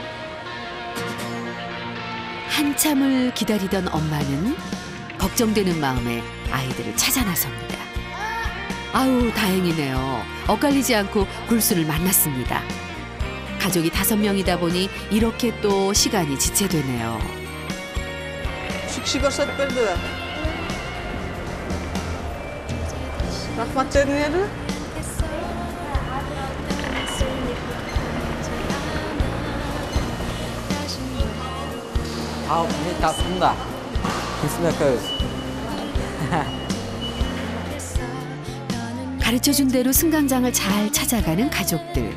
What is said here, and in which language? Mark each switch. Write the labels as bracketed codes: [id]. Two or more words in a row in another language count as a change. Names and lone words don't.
[ko] 한참을 기다리던 엄마는 걱정되는 마음에 아이들을 찾아 나섭니다. 아우, 다행이네요. 엇갈리지 않고 굴순을 만났습니다. 가족이 5명이다 보니 이렇게 또 시간이 지체되네요. [uz] 시거rsat berdilar. Rahmat dedi. [ko] 아우, 네, 다 푼다. 굴순의 그 가르쳐준 대로 승강장을 잘 찾아가는 가족들.